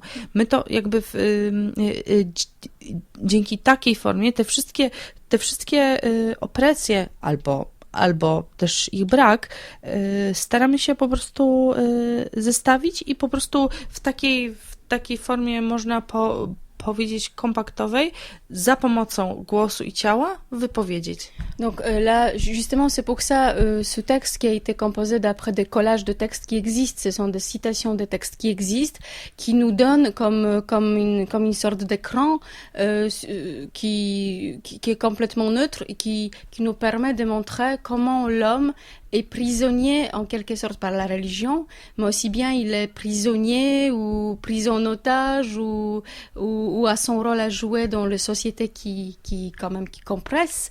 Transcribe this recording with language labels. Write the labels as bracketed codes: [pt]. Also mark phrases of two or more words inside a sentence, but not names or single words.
[pl] My to jakby dzięki takiej formie te wszystkie opresje albo też ich brak staramy się po prostu zestawić i po prostu w takiej formie można powiedzieć kompaktowej, za pomocą głosu i ciała wypowiedzieć. [fr] Donc là, justement, c'est pour ça ce texte qui a été composé d'après des collages de textes qui existent. Ce sont des citations des textes qui existent, qui nous donnent comme une sorte d'écran qui est complètement neutre et qui nous permet de montrer comment l'homme est prisonnier en quelque sorte par la religion, mais aussi bien il est prisonnier ou pris en otage ou a son rôle à jouer dans les sociétés qui compressent.